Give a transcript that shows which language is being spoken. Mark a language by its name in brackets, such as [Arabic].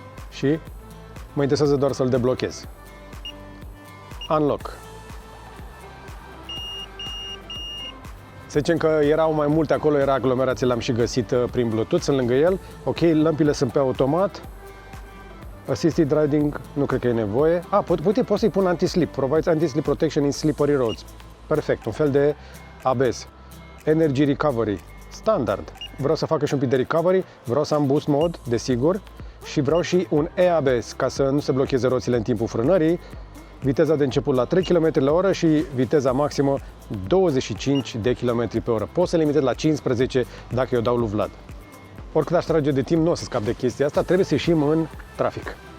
[Romanian] Și mă interesează doar să-l deblochez. Unlock. Să zicem că erau mai multe acolo, era aglomerație, l-am și găsit prin Bluetooth, sunt lângă el. Ok, lămpile sunt pe automat. Assisted riding, nu cred că e nevoie. Poți să-i pun anti-slip. [English] Provides anti-slip protection in slippery roads. [Romanian] Perfect, un fel de ABS. [English] Energy recovery, standard. [Romanian] Vreau să facă și un pic de recovery, vreau să am boost mode, desigur, și vreau și un e-ABS, ca să nu se blocheze roțile în timpul frânării. Viteza de început la 3 km la oră și viteza maximă 25 de km pe oră. Pot să limitez la 15 dacă eu dau lui Vlad. Oricât aș trage de timp, nu o să scap de chestia asta, trebuie să ieșim în trafic.